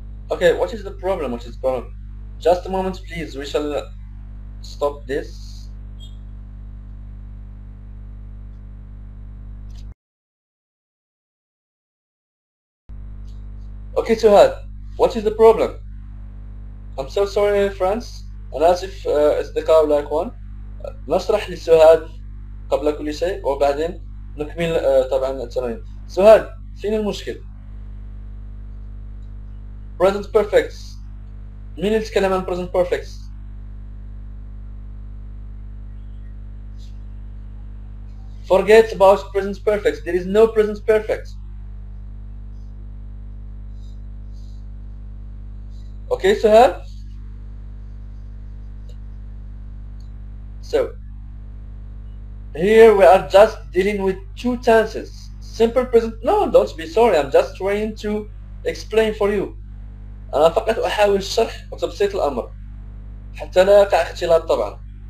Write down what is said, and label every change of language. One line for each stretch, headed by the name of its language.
English: Okay, what is the problem? What is the problem? Just a moment, please. We shall stop this. Okay, Suhad, what is the problem? I'm so sorry, friends.
Arabic: أنا آسف أصدقاء والأخوان. نشرح لسهاد قبل كل شيء وبعدين نكمل طبعا التمارين. سهاد، فين المشكل؟ present perfect. مين اللي يتكلم عن present perfect؟ Forget about present perfect.
English: There is no present perfect. Okay, Suhad? So, here we are just dealing with two tenses. Simple present. No, don't be sorry. I'm just trying to explain for you.
Arabic: أنا فقط أحاول الشرح وتبسيط الأمر حتى لا يقع اختلاط طبعا.